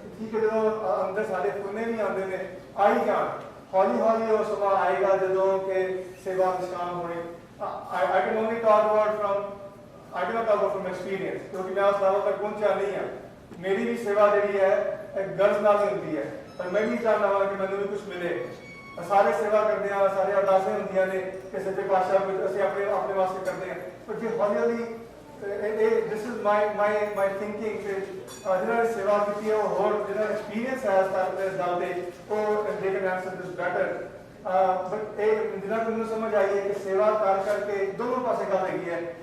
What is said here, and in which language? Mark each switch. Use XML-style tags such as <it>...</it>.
<pa>ਠੀਕ ਹੈ, ਜਦੋਂ ਅੰਦਰ ਸਾਡੇ ਪੁੰਨੇ ਵੀ ਆਉਂਦੇ ਨੇ ਆਈ ਜਾਣ, ਹੌਲੀ ਹੌਲੀ ਉਹ ਸਮਾਂ ਆਏਗਾ ਜਦੋਂ ਕਿ ਸੇਵਾ ਨਿਸ਼ਾਨ ਹੋਣੀ।</pa> <en>I can only talk about I cannot talk about from experience,</en> <pa>ਕਿਉਂਕਿ ਮੈਂ ਉਸ ਲੈਵਲ ਤੱਕ ਪਹੁੰਚਿਆ ਨਹੀਂ ਹਾਂ। ਮੇਰੀ ਵੀ ਸੇਵਾ ਜਿਹੜੀ ਹੈ ਗਰਜ਼ ਨਾਲ ਹੁੰਦੀ ਹੈ, ਪਰ ਮੈਂ ਵੀ ਚਾਹੁੰਦਾ ਹਾਂ ਕਿ ਮੈਨੂੰ ਵੀ ਕੁਝ ਮਿਲੇ। ਸਾਰੇ ਸੇਵਾ ਕਰਦੇ ਆ, ਸਾਰੇ ਅਰਦਾਸਾਂ ਹੁੰਦੀਆਂ ਨੇ ਕਿ ਸੱਚੇ ਪਾਤਸ਼ਾਹ ਕੁਝ ਅਸੀਂ ਆਪਣੇ ਵਾਸਤੇ ਕਰਦੇ ਹਾਂ, ਪਰ ਜੇ ਹੌਲੀ ਹੌਲੀ</pa> <en>this is my thinking</en> <pa>ਕਿ ਜਿਹਨਾਂ ਨੇ ਸੇਵਾ ਕੀਤੀ ਹੈ ਉਹ ਹੋਰ ਜਿਹਨਾਂ ਦਾ ਐਕਸਪੀਰੀਅੰਸ ਹੈ ਇਸ ਗੱਲ ਤੇ ਉਹ</pa> <en>they can answer this better, but</en> <pa>ਇਹ ਜਿਹਨਾਂ ਨੂੰ ਸਮਝ ਆਈ ਹੈ ਕਿ ਸੇਵਾ ਕਰਕੇ ਦੋਨੋਂ ਪਾਸੇ ਗੱਲ ਹੈਗੀ ਹੈ।</pa>